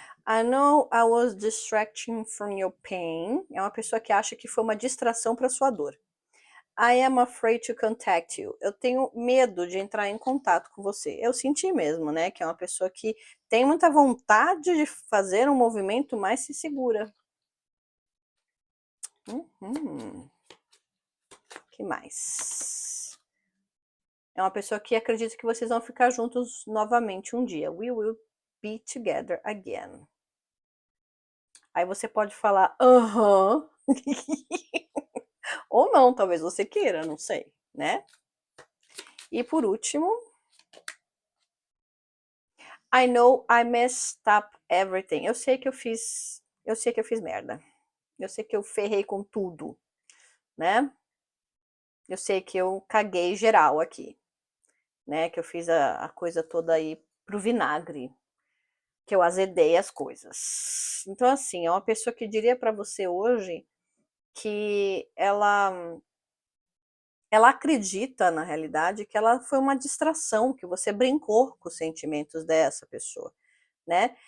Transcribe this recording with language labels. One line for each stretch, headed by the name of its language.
English: I know I was distracting from your pain.
Portuguese: É uma pessoa que acha que foi uma distração para sua dor.
English: I am afraid to contact you.
Portuguese: Eu tenho medo de entrar em contato com você. Eu senti mesmo, né? Que é uma pessoa que tem muita vontade de fazer um movimento, mas se segura. Que mais? É uma pessoa que acredita que vocês vão ficar juntos novamente um dia.
English: We will be together again.
Portuguese: Aí você pode falar, aham. Ou não, talvez você queira, não sei, né? E por último,
English: I know I messed up everything.
Portuguese: Eu sei que eu fiz merda. Eu sei que eu ferrei com tudo, né? Eu sei que eu caguei geral aqui, né? Que eu fiz a coisa toda aí pro vinagre, que eu azedei as coisas. Então, assim, é uma pessoa que diria para você hoje que ela acredita, na realidade, que ela foi uma distração, que você brincou com os sentimentos dessa pessoa, né?